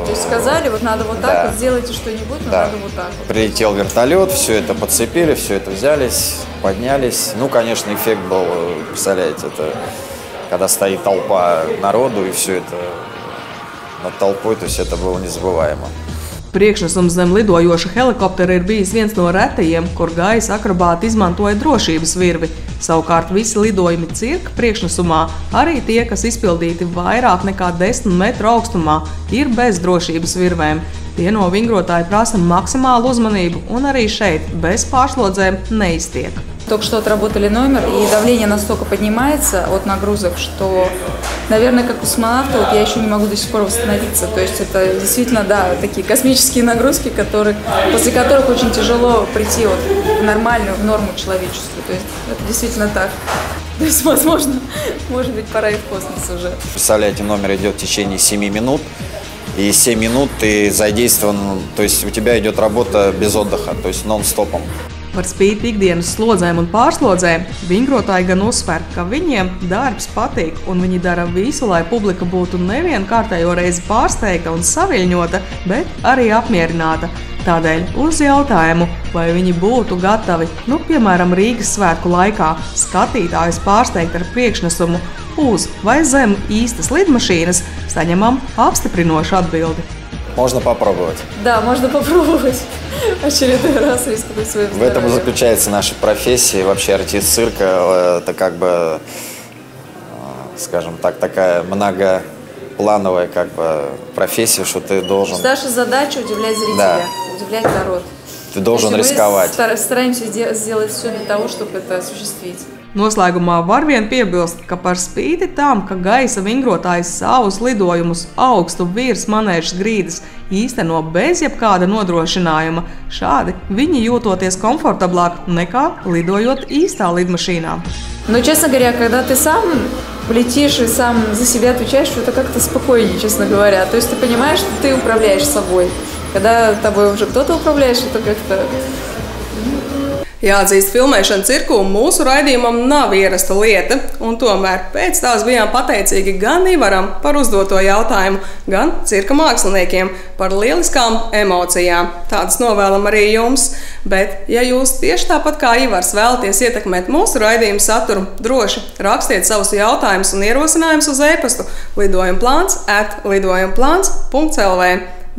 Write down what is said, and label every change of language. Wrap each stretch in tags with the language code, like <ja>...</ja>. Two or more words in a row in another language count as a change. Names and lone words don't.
<ru>То есть сказали, вот надо вот так, вот сделайте что-нибудь, но надо вот так вот. Прилетел вертолет, все это подцепили, все это взялись, поднялись. Ну, конечно, эффект был, представляете, это когда стоит толпа народу, и все это nад толпой, то есть это было незабываемо.</ru> <lv>Priekšnesums zem lidojoša helikoptera ir bijis viens no retajiem, kur gaisa akrobāti izmantoja drošības virvi. Savukārt visi lidojumi cirka priekšnesumā, arī tie, kas izpildīti vairāk nekā 10 metru augstumā, ir bez drošības virvēm. Tie no vingrotāja prasa maksimālu uzmanību un arī šeit bez pārslodzēm neiztiek.</lv> <ru>Только что отработали номер, и давление настолько поднимается от нагрузок, что, наверное, как космонавты, вот я еще не могу до сих пор восстановиться. То есть это действительно, да, такие космические нагрузки, после которых очень тяжело прийти вот в нормальную, в норму человеческую. То есть это действительно так. То есть, возможно, может быть, пора и в космос уже. Представляете, номер идет в течение 7 минут, и 7 минут ты задействован, то есть у тебя идет работа без отдыха, то есть нон-стопом.</ru> <lv>Par spīti ikdienas slodzēm un pārslodzēm, vingrotāji gan uzsver, ka viņiem darbs patīk un viņi dara visu, lai publika būtu nevien kārtējo reizi pārsteigta un saviļņota, bet arī apmierināta. Tādēļ uz jautājumu, vai viņi būtu gatavi, piemēram, Rīgas svētku laikā, skatītājus pārsteigt ar priekšnesumu uz vai zem īstas lidmašīnas, saņemam apstiprinošu atbildi.</lv> <ru>Можно попробовать. Да, можно попробовать. Очередной раз рискнуть своим здоровьем. В этом и заключается наша профессия. Вообще артист цирка – это как бы, скажем так, такая многоплановая как бы профессия, что ты должен… Наша задача – удивлять зрителя, удивлять народ. Ты должен рисковать. Мы стараемся сделать все для того, чтобы это осуществить.</ru> <lv>Noslēgumā var vien piebilst, ka par spīti tam, ka gaisa vingrotājs savus lidojumus augstu virs manēžas grīdas īsteno bez jebkāda nodrošinājuma, šādi viņi jūtoties komfortablāk nekā lidojot īstā lidmašīnā.</lv> <ru>Но, честно говоря, когда ты сам летишь и сам за себя отвечаешь, это как-то спокойнее, честно говоря. То есть ты понимаешь, что ты управляешь собой. Когда тобой уже кто-то управляешь, это как-то…</ru> <lv>Jāatzīst, filmēšana cirku mūsu raidījumam nav ierasta lieta, un tomēr pēc tās bijām pateicīgi gan Ivaram par uzdoto jautājumu, gan cirka māksliniekiem par lieliskām emocijām. Tādas novēlam arī jums, bet ja jūs tieši tāpat kā Ivars vēlaties ietekmēt mūsu raidījumu saturu, droši rakstiet savus jautājumus un ierosinājumus uz e-pastu lidojumplāns@lidojumplāns.lv.</lv>